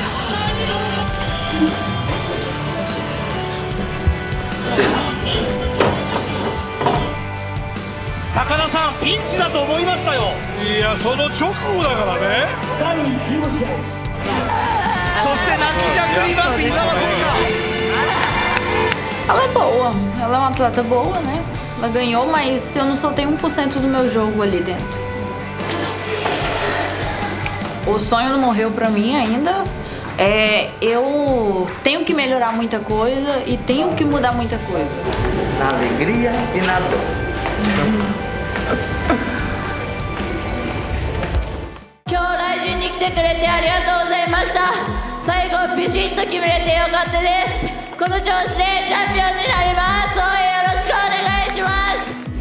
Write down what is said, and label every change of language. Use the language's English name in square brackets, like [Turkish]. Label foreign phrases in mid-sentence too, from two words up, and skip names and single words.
[Japanese] 高田さん、ピンチだと思いましたよ。いや、その直後だからね。そして泣きじゃくります伊沢聖華。 [Portuguese] Ela é boa, ela é uma atleta boa, né? Ela ganhou, mas eu não soltei 1% do meu jogo ali dentro. O sonho não morreu pra mim ainda. Eu tenho que melhorar muita coisa e tenho que mudar muita coisa. Na alegria e na dor. [Japanese] 今日来陣に来てくれてありがとうございました。最後ビシッと決めれてよかったです。この調子でチャンピオンになります。応援よろしくお願いします。